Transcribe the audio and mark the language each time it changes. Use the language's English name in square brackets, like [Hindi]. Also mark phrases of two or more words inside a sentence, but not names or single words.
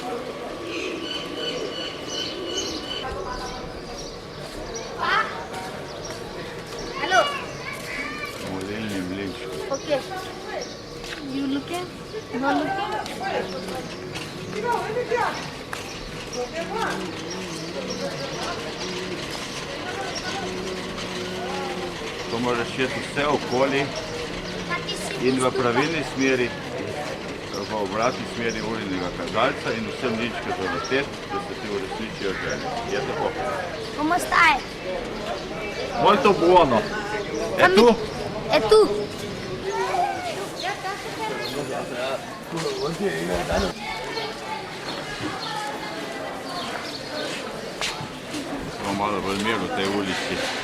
[English] Hello. [Slovenian] Molilni mlinčki. [English] Okay. You looking? Not looking? [Slovenian] To moraš jeti vse okoli in v pravilni smeri, v obratni smeri urnega kazalca in vse mlinčke zavrteti, da se ti uresničijo želje. Je tako? [Italian] Come stai? Molto buono. E tu? E tu? [Slovenian] Smo malo bolj mir v tej ulici.